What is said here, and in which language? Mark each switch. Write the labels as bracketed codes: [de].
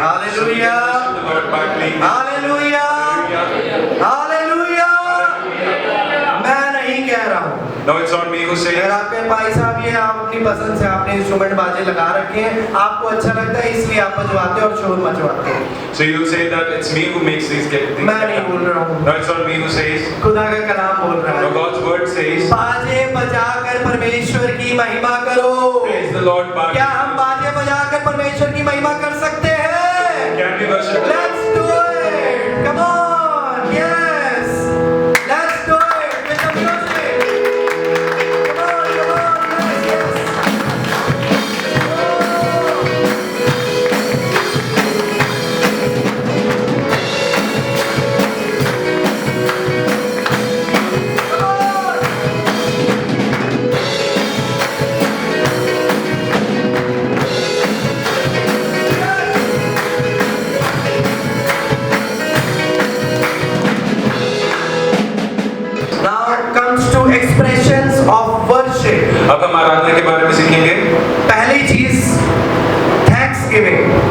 [hi] Hallelujah, hallelujah, hallelujah. मैं नहीं कह रहा हूँ, [en] No, it's not me who says. [hi] अगर आपके भाई साहब ये आप अपनी पसंद से आपने इंस्ट्रूमेंट बाजे लगा रखे हैं, आपको अच्छा लगता है इसलिए आप बजवाते और शोर मचवाते हैं। [en] So you say that it's me who makes these things. [hi] मैं नहीं बोल रहा हूँ, [en] No, it's not me who says. [hi] खुदा का कलाम बोल रहा [en] No, [hi] है। [en] God's word says. [hi] बाजे बजाकर परमेश्वर की महिमा करो। [en] Praise the Lord. [hi] क्या हम बाजे बजाकर परमेश्वर की महिमा कर सकते हैं? [en] Can we worship? Let's do it. Come on. Yes. Let's do it with the music. Come on, come on. Yes, yes. Come on. Now comes to expressions of worship. [hi] अब हम आराधना के बारे में सीखेंगे. पहली चीज Thanksgiving.